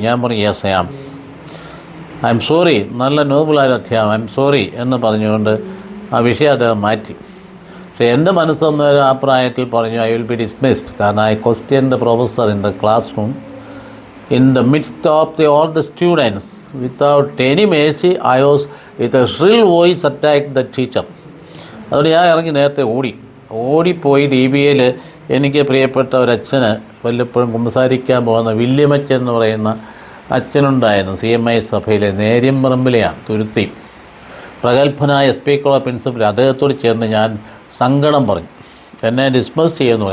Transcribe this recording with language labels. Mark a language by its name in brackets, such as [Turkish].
[Malayalam] ഞാൻ പറഞ്ഞു, [English] Yes I am sorry. [Malayalam] നല്ല നോബിളായ അധ്യാപകൻ, [English] I'm sorry [Malayalam] എന്ന് പറഞ്ഞുകൊണ്ട് ആ വിഷയം അദ്ദേഹം മാറ്റി. പക്ഷേ എൻ്റെ മനസ്സൊന്നൊരു ആ പ്രായത്തിൽ പറഞ്ഞു, [English] I will be dismissed. [Malayalam] കാരണം [English] I question the professor in the classroom in the midst of all the students. Without any mercy, I was with a shrill voice attacked the teacher. [Malayalam] അതുകൊണ്ട് ഞാൻ ഇറങ്ങി നേരത്തെ ഓടിപ്പോയി DBAയിൽ എനിക്ക് പ്രിയപ്പെട്ട ഒരച്ഛന് വല്ലപ്പോഴും കുമ്പസാരിക്കാൻ പോകുന്ന വില്യമച്ചൻ എന്ന് പറയുന്ന അച്ഛനുണ്ടായിരുന്നു. CMI സഭയിലെ നേര്യമ്പറമ്പിലെയാണ്, തുരുത്തി. പ്രഗത്ഭനായ SP കോളേജ് പ്രിൻസിപ്പൽ. അദ്ദേഹത്തോട് ചേർന്ന് ഞാൻ സങ്കടം പറഞ്ഞു, എന്നെ ഡിസ്മസ് ചെയ്യുന്നു.